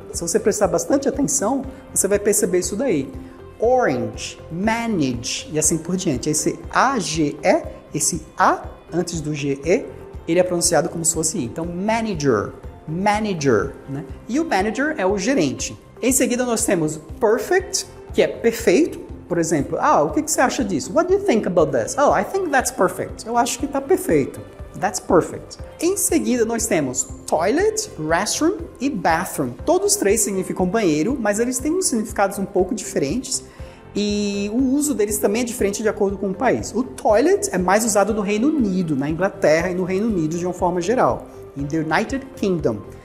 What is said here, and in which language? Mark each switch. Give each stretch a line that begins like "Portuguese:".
Portuguese: Se você prestar bastante atenção, você vai perceber isso daí. Orange, manage e assim por diante. Esse AGE, esse A antes do GE, ele é pronunciado como se fosse I. Então, manager, né? E o manager é o gerente. Em seguida, nós temos perfect, que é perfeito. Por exemplo, o que você acha disso?
English: What do you think about this? Oh, I think that's perfect.
Portuguese: Eu acho que está perfeito.
English: That's perfect.
Portuguese: Em seguida, nós temos toilet, restroom e bathroom. Todos três significam banheiro, mas eles têm uns significados um pouco diferentes e o uso deles também é diferente de acordo com o país. O toilet é mais usado no Reino Unido, na Inglaterra e no Reino Unido de uma forma geral,
English: in the United Kingdom.